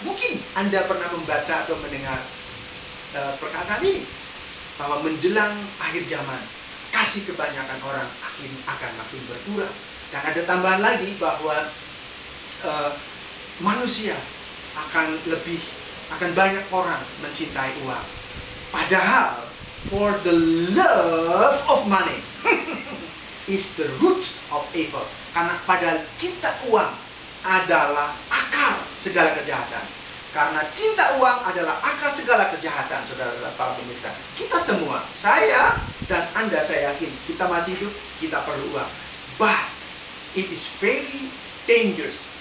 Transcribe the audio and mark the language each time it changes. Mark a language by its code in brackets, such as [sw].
[id] Mungkin Anda pernah membaca atau mendengar perkataan ini, bahwa menjelang akhir zaman kasih kebanyakan orang akan makin berkurang. Dan ada tambahan lagi bahwa manusia akan banyak orang mencintai uang. Padahal [en] for the love of money is the root of evil. [id] Karena padahal cinta uang adalah akar segala kejahatan. Karena cinta uang adalah akar segala kejahatan, saudara para pemirsa. Kita semua, saya dan Anda, saya yakin kita masih hidup, kita perlu uang. [en] But it is very dangerous.